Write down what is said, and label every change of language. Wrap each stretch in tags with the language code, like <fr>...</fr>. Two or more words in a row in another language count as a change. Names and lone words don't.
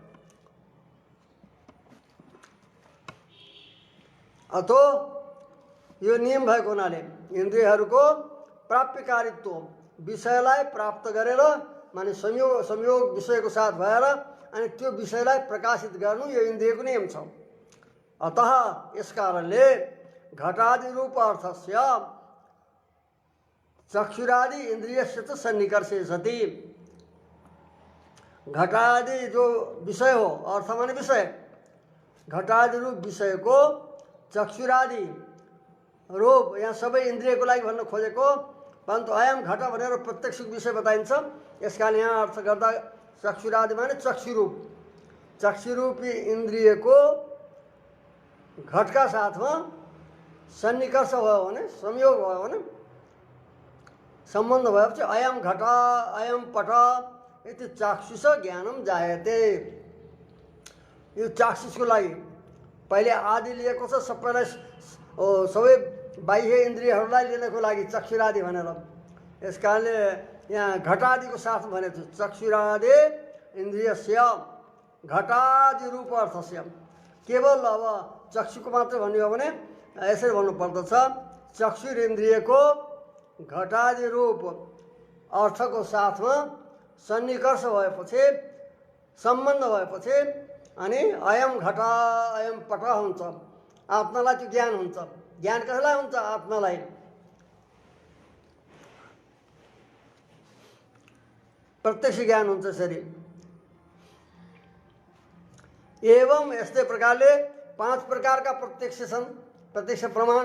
<ne>अथो यो नियम भएको हुनाले इन्द्रियहरूको प्राप्यकारित्व, विषयलाई प्राप्त गरेर माने संयोग विषयको साथ भएर अनि त्यो विषयलाई प्रकाशित गर्नु यो इन्द्रियको नियम छ। अतः यस कारणले</ne> <sa>घटादि रूप अर्थस्य चक्षुरादि इन्द्रियस्य च सन्निकर्षे सति,</sa> <ne>घटादि जो विषय हो, अर्थ माने विषय, घटादि रूप विषयको चक्षुरादि रूप, यहाँ सबै इन्द्रियको लागि भन्न खोजेको, परन्तु</ne> <sa>अयम घट</sa> <ne>भनेर प्रत्यक्ष विषय बताइन्छ। यस कारण यहाँ अर्थ गर्दा चक्षुरादि माने चक्षुरूप, चक्षुरूपी इन्द्रियको घटका साथमा सन्निकर्ष भयो भने, संयोग भयो भने, सम्बन्ध भएपछि</ne> <sa>अयम घट अयम पट इति चाक्षुष ज्ञानम जायते।</sa> <ne>यो चाक्षुषको लागि पहिले आदि लिएको छ, सबैलाई सबै बाह्य इन्द्रियहरूलाई लिनको लागि चक्षुरादि भनेर। यस कारणले यहाँ घटादिको साथ भनेको छ</ne> <sa>चक्षुरादि इन्द्रियस्य घटादि रूप अर्थस्य।</sa> <ne>केवल अब चक्षुको मात्र भन्ने हो भने यसरी भन्नुपर्दछ, चक्षुर इन्द्रियको घटादि रूप अर्थको साथमा सन्निकर्ष भएपछि, सम्बन्ध भएपछि अनि</ne> <sa>अयम घट अयम पट</sa> <ne>हुन्छ। आत्मालाई त्यो ज्ञान हुन्छ। ज्ञान कसलाई हुन्छ? आत्मालाई। प्रत्यक्ष ज्ञान हुन्छ यसरी। एवं यस्तै प्रकारले 5 प्रकारका प्रत्यक्ष छन्, प्रत्यक्ष प्रमाण।</ne>